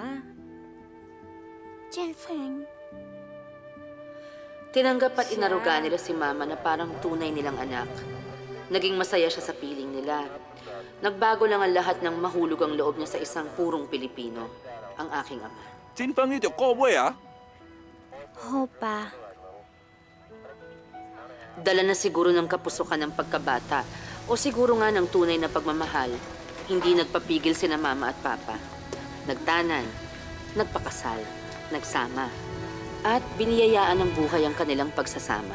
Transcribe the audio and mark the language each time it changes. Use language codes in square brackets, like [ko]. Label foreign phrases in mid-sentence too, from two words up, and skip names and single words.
[tl] Jianfeng. Tinanggap at inaruga nila si mama na parang tunay nilang anak. Naging masaya siya sa piling nila. Nagbago lang ang lahat ng mahulog ang loob niya sa isang purong Pilipino, ang aking ama. [yue] 金鹏呢條歌妹啊？ Hopa. [tl] Dala na siguro ng kapusukan ng pagkabata o siguro nga ng tunay na pagmamahal, hindi nagpapigil sina mama at papa. Nagtanan, nagpakasal, nagsama, at biniyayaan ng buhay ang kanilang pagsasama.